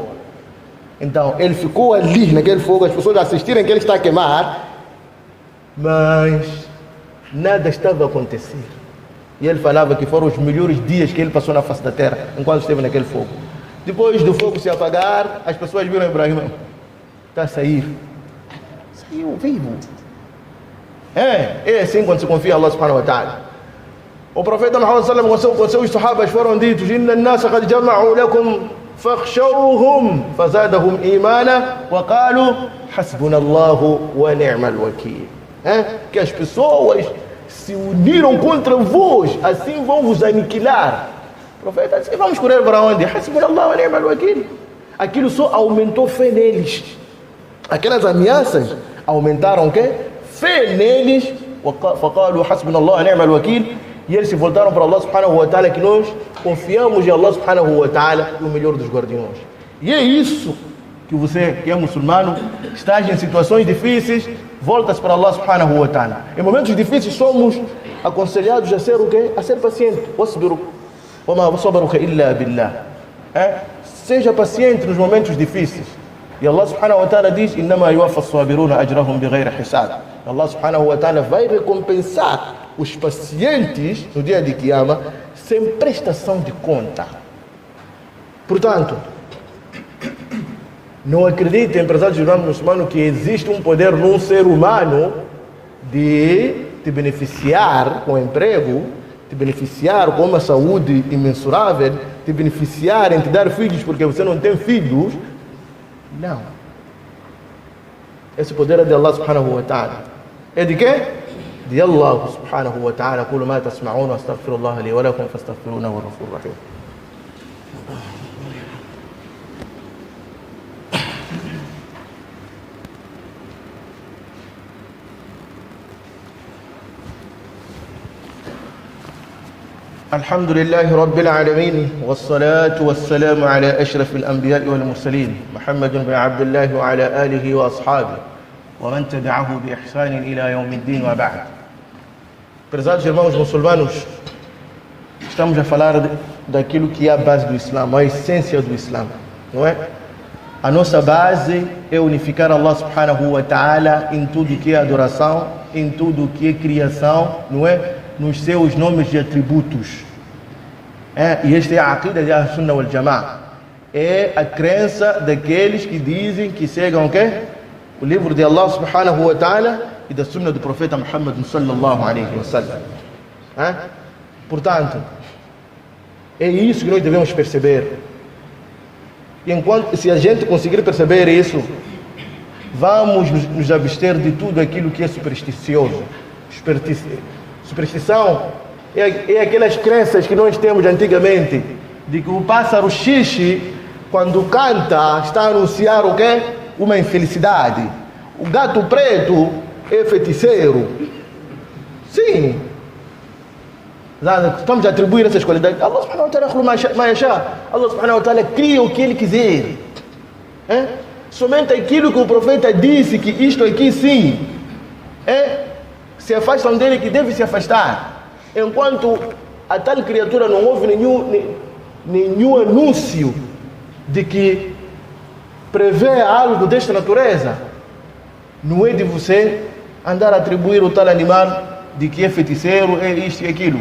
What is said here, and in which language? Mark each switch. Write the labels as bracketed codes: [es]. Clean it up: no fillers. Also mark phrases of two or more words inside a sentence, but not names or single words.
[pt] Então, ele ficou ali naquele fogo, as pessoas assistirem que ele está a queimar, mas nada estava a acontecer. E ele falava que foram os melhores dias que ele passou na face da terra, enquanto esteve naquele fogo. Depois do fogo se apagar, as pessoas viram Ibrahim, está a sair. Saiu vivo. É assim quando se confia em [ar] الله سبحانه وتعالى. [pt] O profeta Muhammad [ar] صلى الله عليه وسلم, [pt] com seus sahabas foram ditos: [ar] إن الناس قد جمعوا لكم فاخشوهم فزادهم إيمانا وقالوا حسبنا الله ونعم الوكيل. [pt] Que as pessoas se uniram contra vós, assim vão vos aniquilar. O profeta disse: vamos correr para onde? [ar] حسبنا الله ونعم الوكيل. [pt] Aquilo só aumentou fé neles. Aquelas ameaças aumentaram o quê? Fé neles. [ar] فقالوا حسبنا الله ونعم الوكيل. [pt] E eles se voltaram para [ar] الله سبحانه وتعالى, [pt] que nós confiamos em [ar] الله سبحانه وتعالى, [pt] o melhor dos guardiões. E é isso que você, que é muçulmano, está em situações difíceis, volta-se para [ar] الله سبحانه وتعالى. [pt] Em momentos difíceis somos aconselhados a ser o quê? A ser paciente. [ar] وَاصْبِرُوا وَمَا صَبَرُكَ إِلَّا بِاللَّهِ. [pt] Seja paciente nos momentos difíceis. E [ar] الله سبحانه وتعالى [pt] diz: [ar] إِنَّمَا يُوَفَّى الصَّابِرُونَ أَجْرَهُمْ بِغَيْرِ حِسَابٍ. الله سبحانه وتعالى [pt] vai recompensar os pacientes no dia de Kiyama sem prestação de conta. Portanto, não acreditem, empresários de Islã muçulmano, que existe um poder num ser humano de te beneficiar com emprego, te beneficiar com uma saúde imensurável, te beneficiar em te dar filhos porque você não tem filhos. Não. Esse poder é de [ar] الله سبحانه وتعالى. [pt] É de quê? De [ar] الله سبحانه وتعالى. Aquilo ما تسمعون وأستغفر الله لي ولكم فاستغفروه وغفور رحيم. الحمد لله رب العالمين والصلاة والسلام على أشرف الأنبياء والمرسلين محمد بن عبد الله وعلى آله وأصحابه ومن تبعه بإحسان إلى يوم الدين وبعد. [pt] Prezados irmãos muçulmanos, estamos a falar daquilo que é a base do Islã, a essência do Islã, não é? A nossa base é unificar [ar] الله سبحانه وتعالى [pt] em tudo que é adoração, em tudo que é criação, não é? Nos seus nomes e atributos. E esta é a aqida de [ar] أهل السنة والجماعة. [pt] É a crença daqueles que dizem que seguem o quê? O livro de [ar] الله سبحانه وتعالى [pt] e da Sunnah do profeta Muhammad [ar] صلى الله عليه وسلم. [pt] Portanto, é isso que nós devemos perceber. E enquanto, se a gente conseguir perceber isso, vamos nos abster de tudo aquilo que é supersticioso. Superstição é aquelas crenças que nós temos antigamente, de que o pássaro xixi, quando canta, está a anunciar o quê? Uma infelicidade. O gato preto é feiticeiro. Sim. Estamos a atribuir essas qualidades. [ar] الله سبحانه وتعالى الله سبحانه وتعالى [pt] cria o que ele quiser. Somente aquilo que o profeta disse, que isto aqui sim, se afastam dele, que deve se afastar. Enquanto a tal criatura não houve nenhum anúncio de que prevê algo desta natureza, não é de você andar a atribuir o tal animal de que é feiticeiro, é isto e aquilo.